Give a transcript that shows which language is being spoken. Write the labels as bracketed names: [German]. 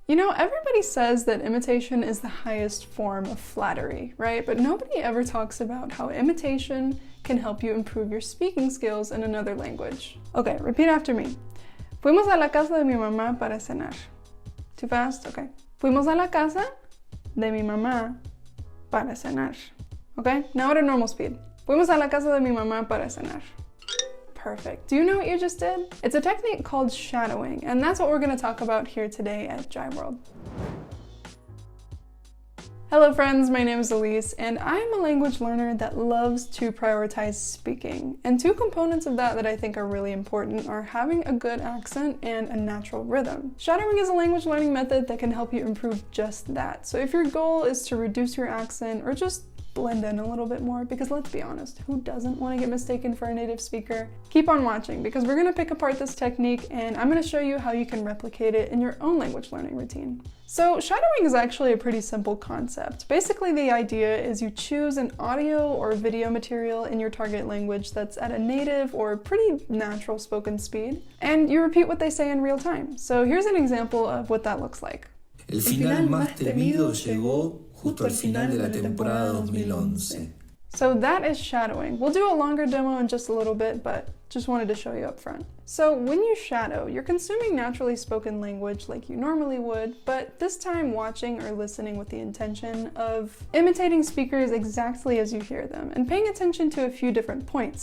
[English] You know, everybody says that imitation is the highest form of flattery, right? But nobody ever talks about how imitation can help you improve your speaking skills in another language. Okay, repeat after me. [Spanish] Fuimos a la casa de mi mamá para cenar. [English] Too fast? Okay. [Spanish] Fuimos a la casa de mi mamá para cenar. [English] Okay, now at a normal speed. [Spanish] Fuimos a la casa de mi mamá para cenar. [English] Perfect. Do you know what you just did? It's a technique called shadowing, and that's what we're going to talk about here today at Jiveworld. Hello friends, my name is Elise, and I'm a language learner that loves to prioritize speaking. And two components of that I think are really important are having a good accent and a natural rhythm. Shadowing is a language learning method that can help you improve just that. So if your goal is to reduce your accent or just blend in a little bit more, because let's be honest, who doesn't want to get mistaken for a native speaker? Keep on watching because we're going to pick apart this technique and I'm going to show you how you can replicate it in your own language learning routine. So shadowing is actually a pretty simple concept. Basically the idea is you choose an audio or video material in your target language that's at a native or pretty natural spoken speed, and you repeat what they say in real time. So here's an example of what that looks like. [Spanish] El final más temido llegó justo al final de la temporada 2011. [English] So that is shadowing. We'll do a longer demo in just a little bit, but just wanted to show you up front. So when you shadow, you're consuming naturally spoken language like you normally would, but this time watching or listening with the intention of imitating speakers exactly as you hear them and paying attention to a few different points.